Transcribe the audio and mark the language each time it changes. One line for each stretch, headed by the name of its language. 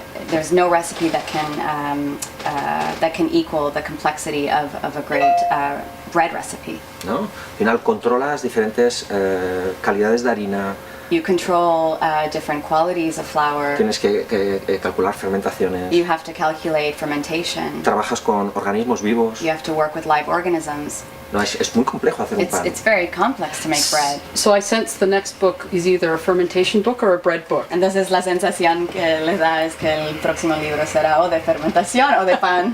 English: There's no recipe that can equal the complexity of a great bread recipe.
Spanish: ¿No? Al final controlas diferentes calidades de harina,
English: You control different qualities of flour.
Spanish: tienes que calcular fermentaciones,
English: You have to calculate fermentation.
Spanish: trabajas con organismos vivos.
English: You have to work with live organisms.
Spanish: No, es muy complejo hacer un pan.
English: It's very complex to make bread. So I sense the next book is either a fermentation book or a bread book.
Spanish: Entonces la sensación que les da es que el próximo libro será o de fermentación o de pan.